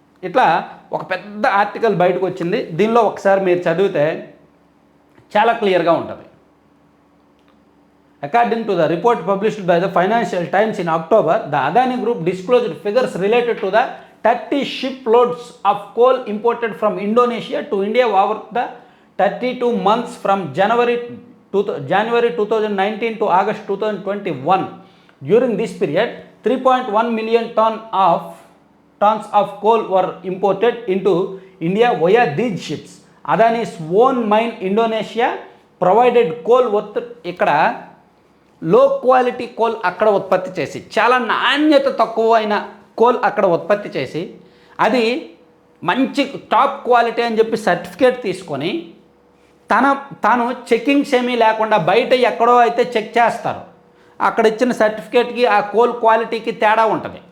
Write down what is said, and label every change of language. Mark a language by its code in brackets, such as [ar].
[te] ఇట్లా ఒక పెద్ద ఆర్టికల్ బయటకు వచ్చింది. దీనిలో ఒకసారి మీరు చదివితే చాలా క్లియర్గా ఉంటుంది. [en] According to the report published by the Financial Times in October, the Adani Group disclosed figures related to the 30 shiploads of coal imported from Indonesia to India over the 32 months from January 2019 to August 2021. During this period, 3.1 million tons of coal were imported into India via these ships. Adani's own mine Indonesia provided coal [te] ఇక్కడ లో quality coal అక్కడ ఉత్పత్తి చేసి, చాలా నాణ్యత తక్కువైన coal అక్కడ ఉత్పత్తి చేసి, అది మంచి టాప్ క్వాలిటీ అని చెప్పి సర్టిఫికేట్ తీసుకొని తాను చెక్కింగ్స్ ఏమీ లేకుండా బయట ఎక్కడో అయితే చెక్ చేస్తారు, అక్కడ ఇచ్చిన సర్టిఫికేట్కి ఆ కోల్ క్వాలిటీకి తేడా ఉంటుంది.